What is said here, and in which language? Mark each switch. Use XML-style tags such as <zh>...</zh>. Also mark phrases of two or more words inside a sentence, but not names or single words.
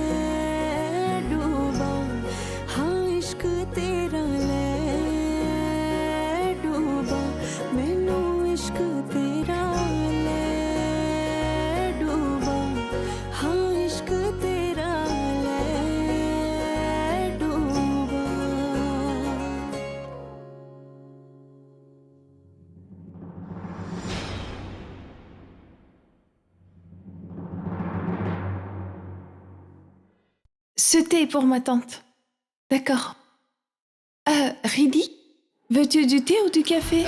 <hi>डूबा हाँ इश्क तेरा ले डूबा मैनू इश्क तेरा ले डूबा हाँ इश्क तेरा ले डूबा</hi> <fr>Ce thé est pour ma tante. D'accord. Ridi, veux-tu du thé ou du café?</fr>